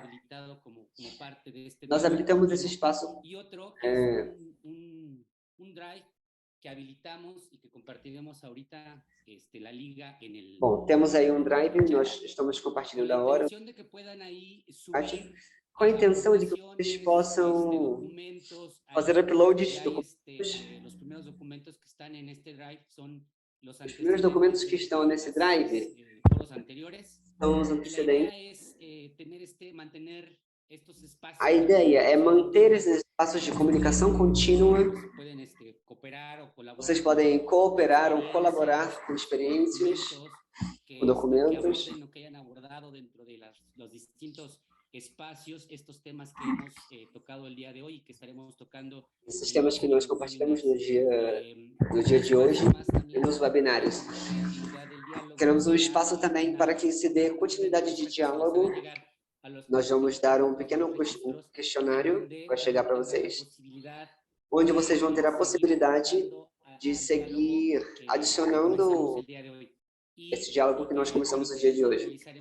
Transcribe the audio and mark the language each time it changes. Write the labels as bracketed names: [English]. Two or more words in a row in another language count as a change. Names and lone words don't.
[Portuguese] Nós habilitamos esse espaço Bom, temos aí um drive, nós estamos compartilhando agora, com a intenção de que vocês possam fazer upload de documentos. Os primeiros documentos que estão nesse drive são os antecedentes. [Spanish] estos espacios [Portuguese] A ideia é manter esses espaços de comunicação contínua. [Spanish] pueden cooperar o colaborar [Portuguese] Vocês [Spanish] con [Portuguese] podem cooperar ou [Spanish] experiencias, [Portuguese] colaborar com experiências, que, com documentos, [Spanish] que aborden o que hayan abordado dentro de los distintos espacios, estos temas que hemos tocado el día de hoy y que estaremos tocando [Portuguese] esses temas que nós compartilhamos no dia de hoje e nos webinários. Queremos um espaço também para que se dê continuidade de diálogo. Nós vamos dar um pequeno questionário para chegar para vocês, onde vocês vão ter a possibilidade de seguir adicionando esse diálogo que nós começamos no dia de hoje.